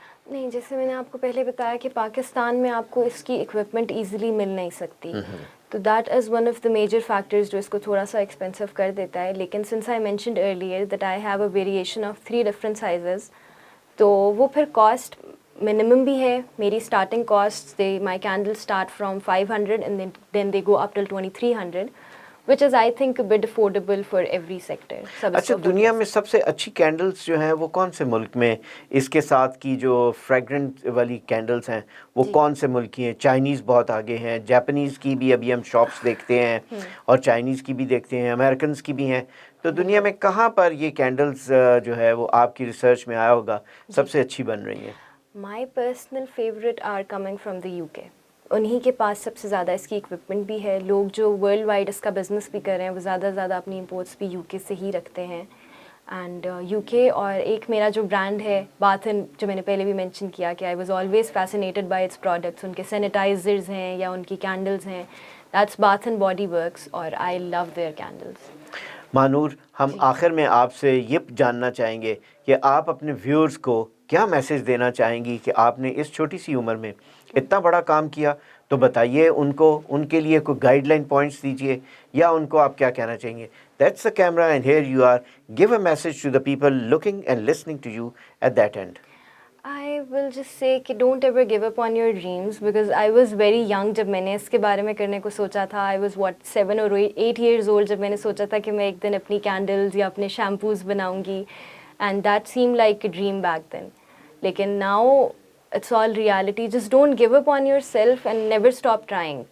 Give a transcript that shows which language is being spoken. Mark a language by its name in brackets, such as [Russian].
[Urdu] نہیں, جیسے میں نے آپ کو پہلے بتایا کہ پاکستان میں آپ کو اس کی اکوپمنٹ ایزیلی مل نہیں سکتی, تو [English] that is one of the major factors [Urdu] جو اس کو تھوڑا سا ایکسپینسو کر دیتا ہے. [English] لیکن since I mentioned earlier that I have a variation of 3 different sizes, [Urdu] تو وہ پھر کاسٹ minimum بھی ہے. میری starting cost [English] My candle start from 500 and then they go up till 2300, which is I think a bit affordable for every sector. [Urdu] اچھا, دنیا میں سب سے اچھی کینڈلز جو ہیں وہ کون سے ملک میں, اس کے ساتھ کی جو فریگرنٹ والی کینڈلز ہیں وہ کون سے ملک کی ہیں؟ چائنیز بہت آگے ہیں, جاپنیز کی بھی ابھی ہم شاپس دیکھتے ہیں, اور چائنیز کی بھی دیکھتے ہیں, امریکنز کی بھی ہیں. تو دنیا میں کہاں پر یہ کینڈلز جو ہے وہ آپ کی ریسرچ میں آیا ہوگا سب سے اچھی بن رہی ہیں؟ [English] My personal favorite are coming from the UK. [Urdu] انہی کے پاس سب سے زیادہ اس کی اکوپمنٹ بھی ہے. لوگ جو ورلڈ وائڈ اس کا بزنس بھی کر رہے ہیں وہ زیادہ اپنی امپورٹس بھی UK سے ہی رکھتے ہیں. اینڈ UK, اور ایک میرا جو برانڈ ہے باتھن, جو میں نے پہلے بھی مینشن کیا کہ [English] I was always fascinated by its products, [Urdu] ان کے سینیٹائزرز ہیں یا ان کی کینڈلز ہیں, that's bath and body works, اور [English] I love their candles. [Urdu] مانور, ہم آخر میں آپ سے یہ جاننا چاہیں گے کہ آپ اپنے ویورز کو کیا میسج دینا چاہیں گی کہ آپ نے اس چھوٹی سی عمر میں اتنا بڑا کام کیا, تو بتائیے ان کو, ان کے لیے کوئی گائیڈ لائن پوائنٹس دیجیے, یا ان کو آپ کیا کہنا چاہیں گے؟ [English] That's the camera and here you are. Give a message to the people looking and listening to you at that end. I will just say کہ don't ever give up on your dreams, because I was very young [Urdu] جب میں نے اس کے بارے میں کرنے کو سوچا تھا. [English] I was 7 or 8 years old [Urdu] جب میں نے سوچا تھا کہ میں ایک دن اپنی کینڈلز یا اپنے شیمپوز بناؤں گی, [English] and that seemed like a dream back then. [Urdu] لیکن [English] now it's all reality. Just don't give up on yourself and never stop trying.